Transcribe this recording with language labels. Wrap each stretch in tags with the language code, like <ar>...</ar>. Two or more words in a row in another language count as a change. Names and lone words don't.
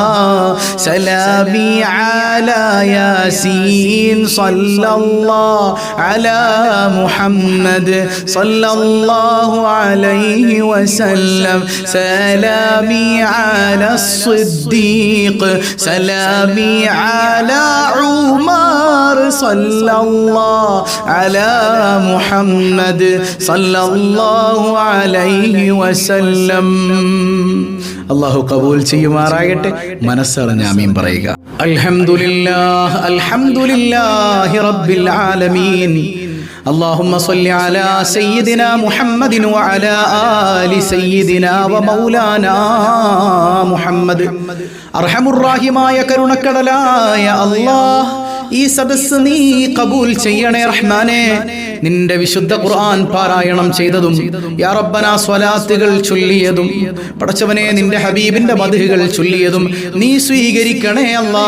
<ar>سلامي على ياسين صلى الله على محمد صلى الله عليه وسلم سلامي على الصديق سلامي على عمر صلى الله على محمد صلى الله عليه وسلم.</ar> <ml>അള്ളാഹു കബൂൽ ചെയ്യുമാറാകട്ടെ. മനസ്സറിഞ്ഞ് ആമീൻ പറയുക.</ml> <ar>الحمد لله الحمد لله رب العالمين اللهم صل على سيدنا محمد وعلى آل سيدنا ومولانا محمد</ar> <ml>അർഹമുർറാഹിമായ കരുണക്കടലായ അല്ലാഹ് ഈ സദസ്സ് നീ കബൂൽ ചെയ്യണേ റഹ്മാനേ. നിന്റെ വിശുദ്ധ ഖുർആൻ പാരായണം ചെയ്തതും</ml> <ar>يا ربنا</ar> <ml>സ്വലാത്തുകൾ ചൊല്ലിയതും പടച്ചവനെ നിന്റെ ഹബീബിന്റെ മദ്ഹുകൾ ചൊല്ലിയതും നീ സ്വീകരിക്കണേ അല്ലാ.</ml>